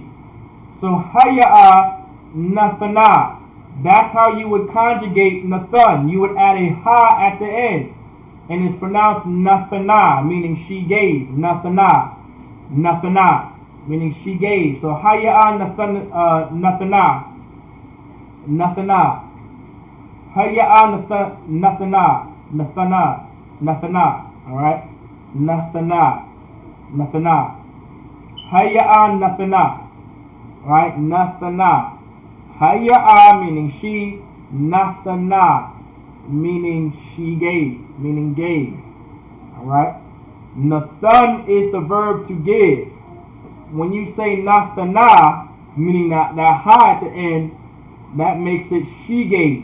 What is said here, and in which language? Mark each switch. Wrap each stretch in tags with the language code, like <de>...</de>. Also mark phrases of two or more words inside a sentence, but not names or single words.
<ar>So هي نتنا.</ar> <en>That's how you would conjugate Nathan. You would add a ha at the end. And it's pronounced Nathana, meaning she gave.</en> <ar>نتنا. نتنا,</ar> <en>meaning she gave.</en> <ar>So هي نتنا. نتنا. هي نتنا. نتنا. نتنا. Alright? نتنا. نتنا. هي نتنا.</ar> <en>Alright?</en> <ar>نتنا. هي</ar> <en>meaning she. Nathana meaning she gave. Meaning gave. Alright? Nathan is the verb to give. When you say Nathana, meaning that ha at the end, that makes it she gave.</en>